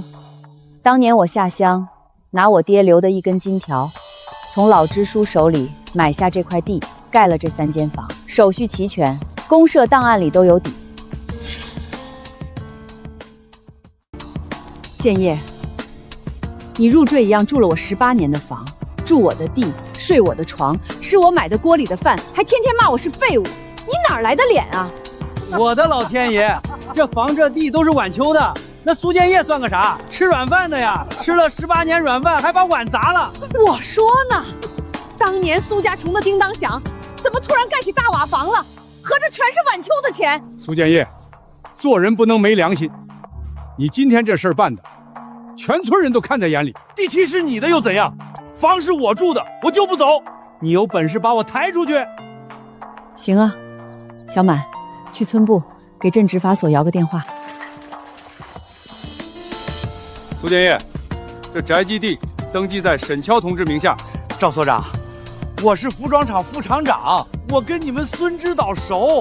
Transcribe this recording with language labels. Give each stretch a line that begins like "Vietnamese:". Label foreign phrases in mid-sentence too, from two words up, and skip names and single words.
Chinese: 當年我下鄉，拿我爹留的一根金條，從老支書手裡買下這塊地，蓋了這3間房，手續齊全，公社檔案裡都有底。建業，你入贅一樣住了我18年的房，住我的地，睡我的床，吃我買的鍋裡的飯，還天天罵我是廢物，你哪來的臉啊？我的老天爺，這房這地都是晚秋的，那蘇建業算個啥？吃軟飯的呀，吃了18年軟飯，還把碗砸了。我說呢，當年蘇家窮得叮當響，怎麼突然蓋起大瓦房了？合着全是晚秋的錢。蘇建業，做人不能沒良心。你今天這事兒辦的，全村人都看在眼裡。地契是你的又怎樣？房是我住的，我就不走。你有本事把我抬出去。行啊，小滿，去村部給鎮執法所搖個電話。蘇建業，這宅基地登記在沈橋同志名下。趙所長，我是服裝廠副廠長，我跟你們孫指導熟。